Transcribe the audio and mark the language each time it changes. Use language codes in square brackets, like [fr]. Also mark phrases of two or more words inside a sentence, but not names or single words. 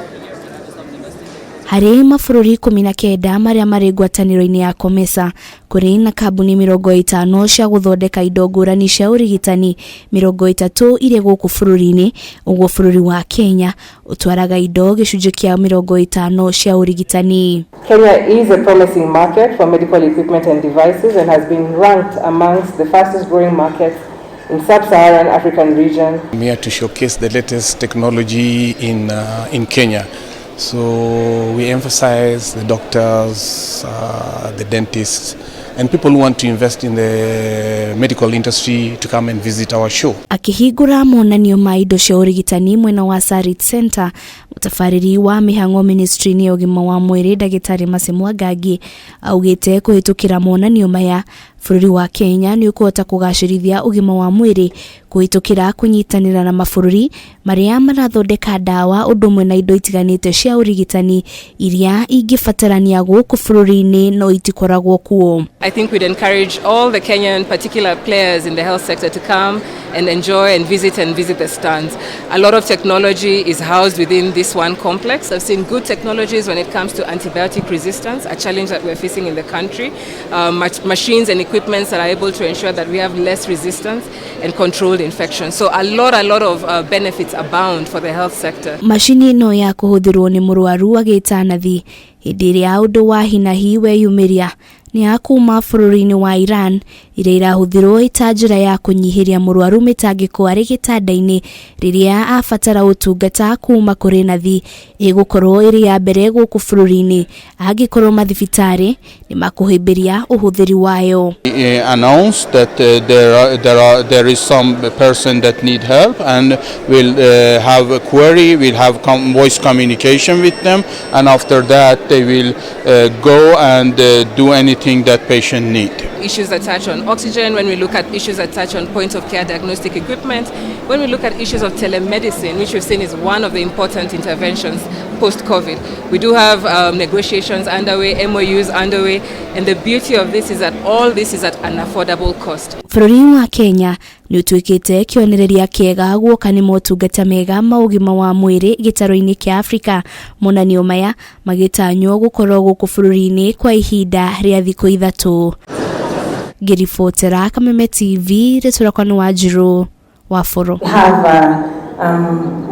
[ki] Harĩ mabũrũri 19 marĩa marĩ ngwatanĩro-inĩ ya COMESA, kũrĩ na kambuni 50 cia gũthondeka indo ngũrani cia urigitani, 30 irĩ gũkũ bũrũri-inĩ. Ũguo bũrũri wa Kenya ũtwaraga indo gĩcunjĩ kĩa 50 cia urigitani. [en] Kenya is a promising market for medical equipment and devices and has been ranked amongst the fastest growing markets in sub-Saharan African region. I'm here to showcase the latest technology in Kenya. So we emphasize the doctors, the dentists, and people who want to invest in the medical industry to come and visit our show. [ki] Akihingura monanio ma indo cia urigitani mwena wa Sarit Center, mutabariri wa mihang'o ministry ni ugima wa mwiri ndagitari Mercy Mwangangi augite kuhitukira monanio maya bũrũri wa Kenya ni ũkũhota kũgacĩrithia ugima wa mwiri kuhitukira kunyitanĩra na mabũrũri marĩa marathondeka ndawa ũndũ ũmwe na indo itiganite cia urigitani iria ingĩbatarania gũkũ bũrũri-inĩ no itikoragwo kuo. [en] I think we'd encourage all the Kenyan particular players in the health sector to come and enjoy and visit the stands. A lot of technology is housed within this one complex. I've seen good technologies when it comes to antibiotic resistance, a challenge that we're facing in the country. Machines and equipments that are able to ensure that we have less resistance and controlled infection. So a lot of benefits abound for the health sector. [ki] Mashini no ya kuhuthirwo ni mũrwaru agĩtanathi hĩndĩ ĩrĩa ũndũ wa hinahi weyumĩria ni akuma bũrũri-inĩ wa Iran iria irahũthirwo ita njĩra ya kũnyihiria mũrwaru mĩtangĩko arĩ gĩtanda-inĩ rĩrĩa abatara ũtungata kuma kũrĩ nathi ĩgũkorwo ĩrĩ ya mbere gũkũ bũrũri-inĩ angĩkorwo mathibitarĩ nĩ makũhĩmbĩria ũhũthĩri wayo. [en] Announced that there is some person that need help and will have a query, will have voice communication with them, and after that they will go and do anything that patient need. Issues that touch on oxygen, when we look at issues that touch on point of care diagnostic equipment, when we look at issues of telemedicine, which we've seen is one of the important interventions post-COVID. We do have negotiations underway, MOUs underway, and the beauty of this is that all this is at an affordable cost. [ki] Bũrũri wa Kenya ni ũtuĩkĩte kĩonereria kĩega guoka nĩ motungata mega ma ũgima wa mwĩrĩ gĩtarũ-inĩ kĩa Afrika. Monanio maya magĩtanywo gũkorwo gũkũ bũrũri-inĩ kwa ihinda rĩa thikũ 3. Ngĩribotera Kameme TV rĩtũrakwa nĩ Wanjirũ wa Foro.